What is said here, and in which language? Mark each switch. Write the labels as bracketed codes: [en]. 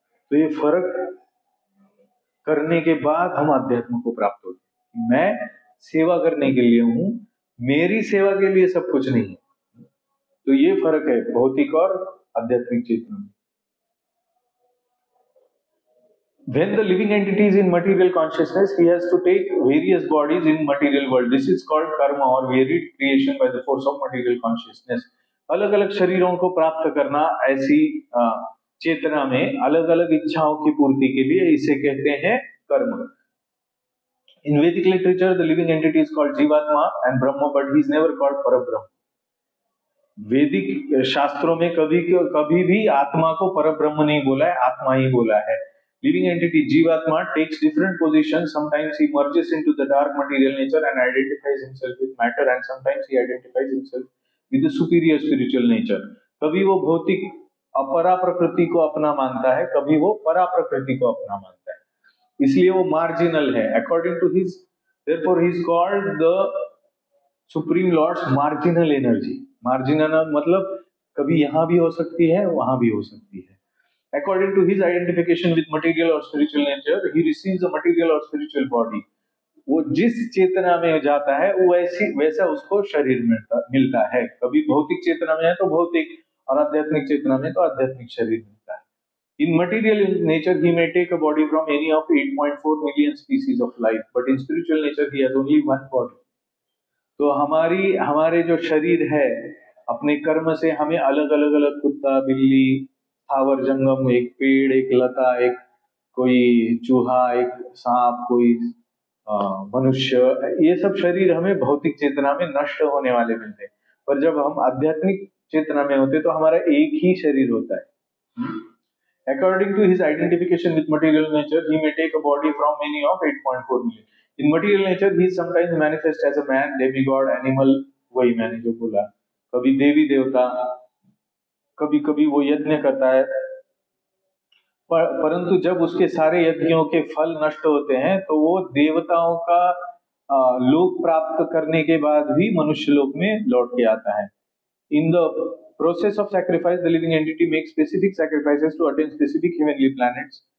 [hi] तो ये फर्क करने के बाद हम अध्यात्म को प्राप्त होते हैं। मैं सेवा करने के लिए हूं, मेरी सेवा के लिए सब कुछ नहीं है। तो ये फर्क है भौतिक और आध्यात्मिक चेतना में। [en] When the living entity is in material consciousness, he has to take various bodies in material world. This is called karma or varied creation by the force of material consciousness. [hi] अलग अलग शरीरों को प्राप्त करना ऐसी चेतना में अलग अलग इच्छाओं की पूर्ति के लिए, इसे कहते हैं कर्म। [en] In Vedic literature, the living entity is called Jivatma and Brahma, but he is never called Parabrahma. [hi] वैदिक शास्त्रों में कभी भी आत्मा को परब्रह्म नहीं बोला है, आत्मा ही बोला है। [en] Living entity Jivatma takes different positions. Sometimes he merges into the dark material nature and identifies himself with matter, and sometimes he identifies himself with the superior spiritual nature. [hi] कभी वो भौतिक अपरा प्रकृति को अपना मानता है, कभी वो परा प्रकृति को अपना मानता है, इसलिए वो मार्जिनल है। [en] According to his, therefore he is called the Supreme Lord's marginal energy. [hi] Marginal मतलब कभी यहां भी हो सकती है, वहां भी हो सकती है। [en] According to his identification with material or spiritual nature, he receives a material or spiritual body. [hi] वो जिस चेतना में जाता है वो वैसा उसको शरीर मिलता है। कभी भौतिक चेतना में है तो भौतिक, और आध्यात्मिक चेतना में तो आध्यात्मिक शरीर मिलता है। [en] In material nature, he may take a body from any of 8.4 million species of life, but in spiritual nature, he has only one body. [hi] तो हमारे जो शरीर है, अपने कर्म से हमें अलग अलग कुत्ता, बिल्ली, स्थावर जंगम, एक पेड़, एक लता, एक कोई चूहा, एक सांप, कोई मनुष्य, ये सब शरीर हमें भौतिक चेतना में नष्ट होने वाले मिलते हैं। पर जब हम आध्यात्मिक चेतना में होते तो हमारा एक ही शरीर होता है। [en] According to his identification with material nature, he may take a body from any of 8.4 million. In material nature, he sometimes manifests as a man, demigod, animal, [hi] वही मैंने जो बोला, कभी देवी देवता, कभी कभी वो यज्ञ करता है। परंतु जब उसके सारे यज्ञों के फल नष्ट होते हैं तो वो देवताओं का लोक प्राप्त करने के बाद भी मनुष्य लोक में लौट के आता है। [en] In the process of sacrifice, the living entity makes specific sacrifices to attain specific heavenly planets.